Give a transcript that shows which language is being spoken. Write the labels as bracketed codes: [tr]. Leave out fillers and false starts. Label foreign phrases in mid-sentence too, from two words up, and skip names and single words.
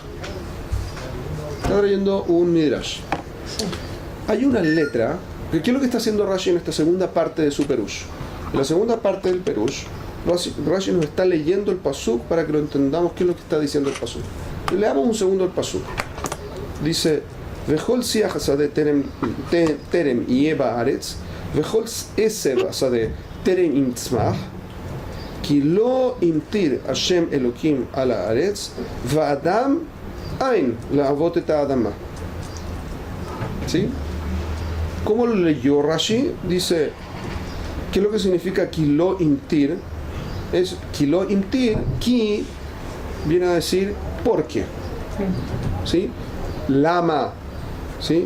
[es] Está trayendo un midrash. Sí. Hay una letra. ¿Qué es lo que está haciendo Rashi en esta segunda parte de su perush? En la segunda parte del perush, Rashi nos está leyendo el pasuk para que lo entendamos qué es lo que está diciendo el pasuk. Leamos un segundo el pasuk. Dice, [he] וכל שיח השדה טרם יהיה בארץ וכל עשב השדה טרם יצמח כי לא המטיר השם אלוקים על הארץ ואדם אין לעבד את האדמה. [es] ¿Sí? ¿Cómo lo leyó Rashi? Dice, ¿qué es lo que significa [he] כי לא המטיר? [es] Es [he] כי לא המטיר, [es] ki viene a decir ¿por qué? ¿Sí? Lama, ¿sí?